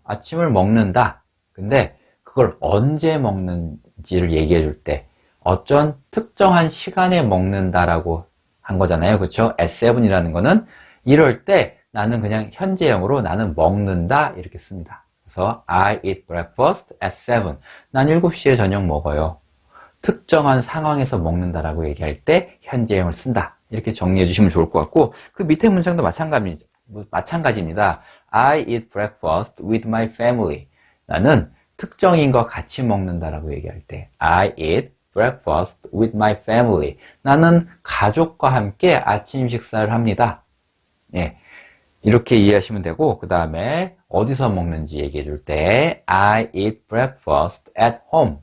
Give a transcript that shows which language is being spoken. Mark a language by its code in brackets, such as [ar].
[ko] 아침을 먹는다. 근데 그걸 언제 먹는지를 얘기해 줄 때 어떤 특정한 시간에 먹는다라고 한 거잖아요. 그렇죠? [en] at 7 [ko] 이라는 거는 이럴 때 나는 그냥 현재형으로 나는 먹는다 이렇게 씁니다. 그래서 [en] I eat breakfast at 7. [ko] 난 7시에 저녁 먹어요. 특정한 상황에서 먹는다라고 얘기할 때 현재형을 쓴다. 이렇게 정리해 주시면 좋을 것 같고, 그 밑에 문장도 마찬가지입니다. [en] I eat breakfast with my family. [ko] 나는 특정인과 같이 먹는다라고 얘기할 때 [en] I eat breakfast with my family. [ko] 나는 가족과 함께 아침 식사를 합니다. 이렇게 이해하시면 되고, 그 다음에 어디서 먹는지 얘기해 줄 때 [en] I eat breakfast at home.